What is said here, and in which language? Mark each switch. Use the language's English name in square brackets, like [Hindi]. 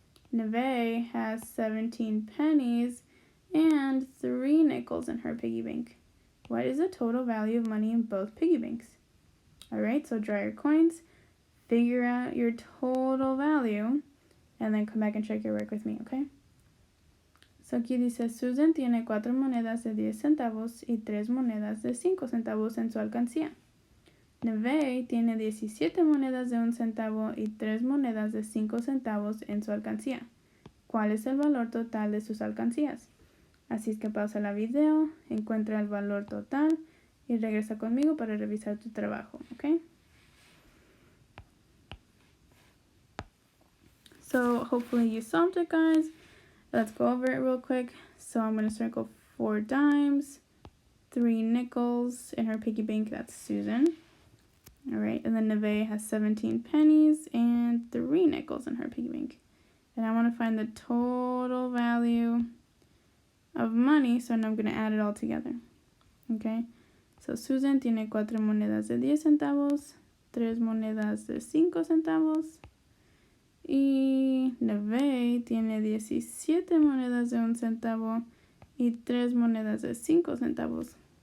[English] Neve has 17 pennies and 3 nickels in her piggy bank. What is the total value of money in both piggy banks? Alright, so draw your coins, figure out your total value, and then come back and check your work with me, okay? [Spanish] So aquí dice, Susan tiene 4 monedas de 10 centavos y 3 monedas de 5 centavos en su alcancía. Neve tiene 17 monedas de 1 centavo y 3 monedas de 5 centavos en su alcancía. ¿Cuál es el valor total de sus alcancías? Así es que pausa la video, encuentra el valor total y regresa conmigo para revisar tu trabajo, ¿ok? [English] So hopefully you solved it, guys. Let's go over it real quick. So I'm going to circle 4 dimes, 3 nickels in her piggy bank. That's Susan. All right, and then Neve has 17 pennies and 3 nickels in her piggy bank. And I want to find the total value of money, so now I'm going to add it all together. [Spanish] Okay, so Susan tiene 4 monedas de 10 centavos, 3 monedas de 5 centavos. Y Neve tiene 17 monedas de 1 centavo y 3 monedas de 5 centavos.